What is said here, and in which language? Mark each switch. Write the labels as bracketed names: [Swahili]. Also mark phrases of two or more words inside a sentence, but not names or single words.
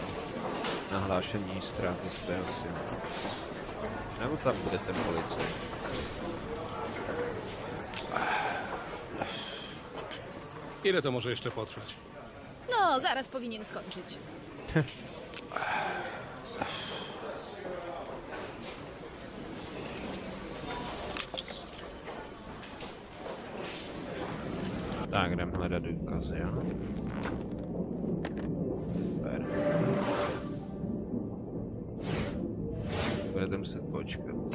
[Czech] Nahlášení ztráty svého syna. Nebo tam bude ten policajt? [Polish] Ile to może jeszcze potrwać? No, zaraz powinien skończyć. [Czech] Tak, jdem hledat důkazy, jo? Super. Budete muset počkat.